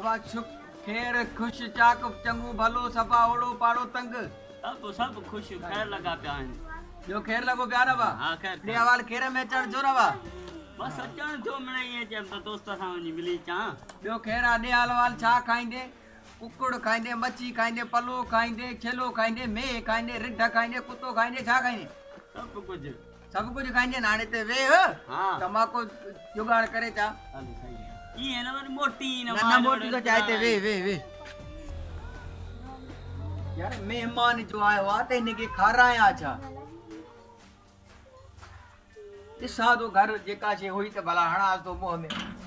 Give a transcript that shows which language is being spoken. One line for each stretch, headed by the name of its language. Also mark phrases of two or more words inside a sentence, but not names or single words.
Sindhi: सुख खैर खुश चाक चंगू भलो सफा ओड़ो पाड़ो तंग सब खुश खैर लगा पिया आहिनि। जो खैर लगो प्या न बा हाँ खैर ॾे हवाल खैर में अचण जो न बा बस अचण जो मिले ईअं चयमि त दोस्त सां वञी मिली अचां। ॿियो खैर आहे ॾे हवाल छा खाईंदे कुकुड़ खाईंदे मच्छी खाईंदे पलो खाईंदे छेलो खाईंदे मेह खाईंदे रिढ खाईंदे कुतो खाईंदे छा खाईंदे सब कुछ सब कुछ खाईंदे न हाणे ते वेह हाँ तमाको जुगाड़ करे चा हलो सही है ईअं न वरी मोटी न मोटी तो चाहे ते वे वे वे यार मेहमान जो आयो आहे त हिनखे खारायां छा ॾिसां थो घर जेका शइ हुई त भला हणां थो मुंहं में